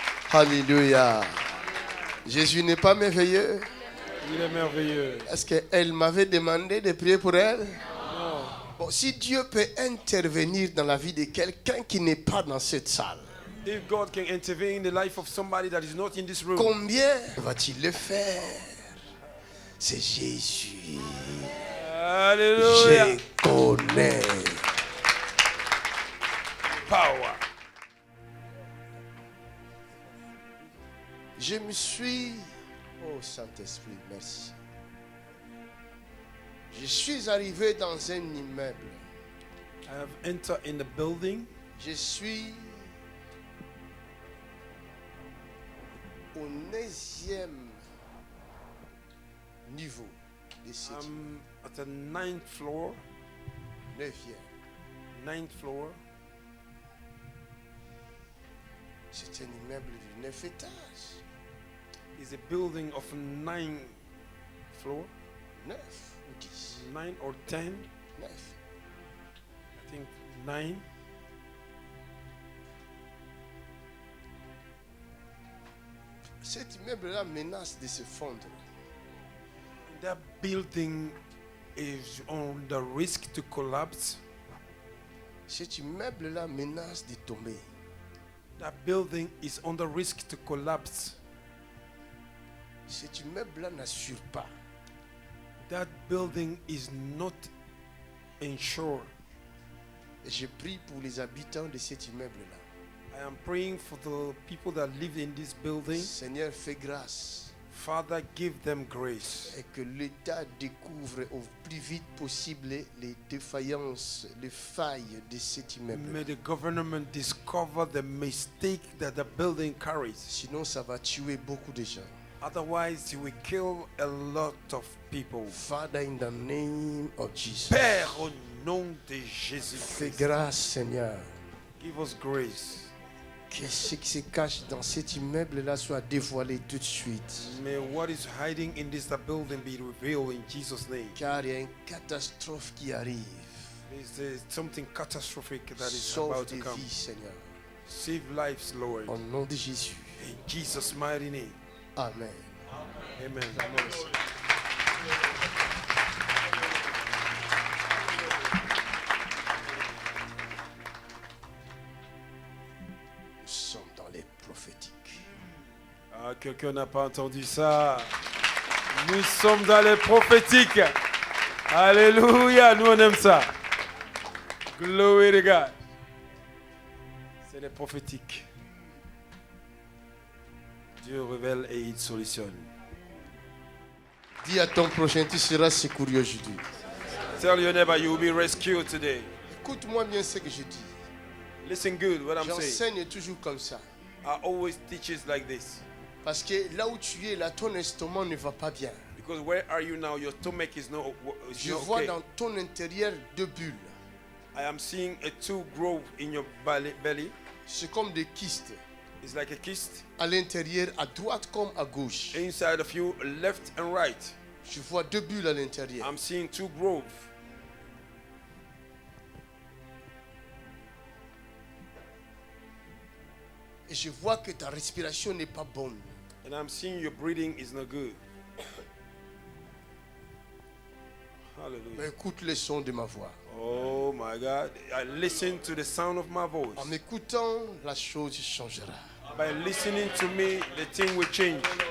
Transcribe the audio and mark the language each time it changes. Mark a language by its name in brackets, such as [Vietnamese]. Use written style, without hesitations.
[French] Alléluia. Jésus n'est pas merveilleux. Il est merveilleux. Est-ce qu'elle m'avait demandé de prier pour elle? Non. Bon, si Dieu peut intervenir dans la vie de quelqu'un qui n'est pas dans cette salle, [English] If God can intervene in the life of somebody that is not in this room, [French] combien va-t-il le faire? C'est Jésus. [English] hallelujah. [French] Je connais. [English] Power. [French] Je me suis... Oh Saint-Esprit, merci. Je suis arrivé dans un immeuble. [English] I have entered in the building. [French] Je suis au 9e niveau de cet [English] I'm at the 9th floor. [French] 9e. [English] 9th floor. [French] C'est un immeuble de 9 étages. [English] Is a building of 9 floor. [French] 9 ou 10. [English] 9 or 10. [French] 9. [English] I think 9. [French] Cet immeuble-là menace de se fondre. [English] That building is on the risk to collapse. [French] Cet immeuble-là menace de tomber. [English] That building is on the risk to collapse. [French] Cet immeuble-là n'assure pas. [English] That building is not insured. [French] Et je prie pour les habitants de cet immeuble-là. [English] I am praying for the people that live in this building. [French] Seigneur, fais grâce. [English] Father, give them grace. [French] Et que l'État découvre au plus vite possible les défaillances, les failles de cet immeuble. [English] May the government discover the mistake that the building carries. [French] Sinon, ça va tuer beaucoup de gens. [English] Otherwise, you will kill a lot of people. Father, in the name of Jesus. [French] Père, au nom de Fais Jésus-Christ, grâce, Seigneur. [English] give us grace. [French] Que ce qui se cache dans cet immeuble-là soit dévoilé tout de suite. [English] May what is hiding in this building be revealed in Jesus' name. [French] Car il y a une catastrophe qui arrive. [English] There's something catastrophic that is [French] Sauve [English] about to [French] des [English] come. [French] vies, Seigneur. [English] Save lives, Lord. [French] Au nom de Jésus. [English] In Jesus' mighty name. Amen. Amen. [French] Nous sommes dans les prophétiques. Ah, quelqu'un n'a pas entendu ça. Nous sommes dans les prophétiques. Alléluia, nous on aime ça. [English] Glory to God. [French] C'est les prophétiques. Dieu révèle et il solutionne. Dis à ton prochain, tu seras secouru aujourd'hui. [English] Tell your neighbor you will be rescued today. [French] Écoute-moi bien ce que je dis. [English] Listen good what I'm saying. [French] J'enseigne toujours comme ça. [English] I always teach it like this. [French] Parce que là où tu es, là, ton estomac ne va pas bien. [English] Because where are you now? Your stomach is not, [French] Je [English] not [French] vois [English] okay. [French] dans ton intérieur 2 bulles. [English] I am seeing a two grow in your belly. [French] C'est comme des kystes. [English] It's like a kyst. [French] À l'intérieur, à droite comme à gauche. [English] Inside of you, left and right. [French] Je vois 2 bulles à l'intérieur. [English] I'm seeing two growth. [French] Et je vois que ta respiration n'est pas bonne. [English] And I'm seeing your breathing is not good. [French] Mais [English] Hallelujah. [French] écoute le son de ma voix. [English] Oh my God. I listen to the sound of my voice. [French] En m'écoutant, la chose changera. [English] By listening to me, the thing will change.